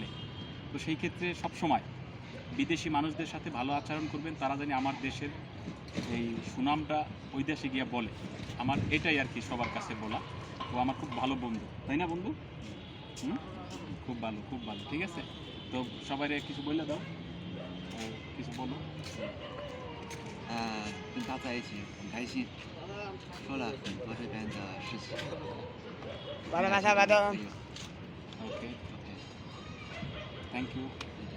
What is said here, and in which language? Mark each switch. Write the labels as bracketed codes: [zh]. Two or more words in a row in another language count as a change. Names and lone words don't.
[bn] তো সেই ক্ষেত্রে সবসময় বিদেশি মানুষদের সাথে ভালো আচরণ করবেন, তারা জানি আমার দেশের এই সুনামটা ওই দেশে গিয়ে বলে। আমার এটাই আর কি সবার কাছে বলা। ও আমার খুব ভালো বন্ধু, তাই না বন্ধু? খুব ভালো, খুব ভালো, ঠিক আছে? তো সবাই কিছু বলে দাও, কিছু বলো। [zh] 跟他在一起很开心，说了很多这边的事情。 Para masyado. [en] Okay, thank you.